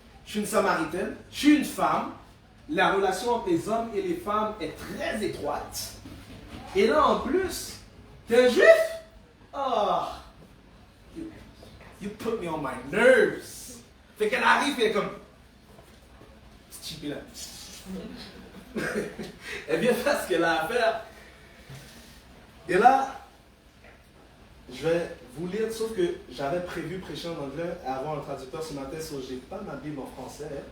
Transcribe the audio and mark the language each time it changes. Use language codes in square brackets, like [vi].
[fr] je suis une Samaritaine, je suis une femme, la relation entre les hommes et les femmes est très étroite. Et là, en plus, t'es un juif? [en] Oh, you put me on my nerves. [fr] Fait qu'elle arrive et elle est comme, petite chipie là. Elle vient faire ce qu'elle a à faire. Et là, je vais vous lire, sauf que j'avais prévu prêcher en anglais et avoir un traducteur ce matin, so je n'ai pas ma Bible en français.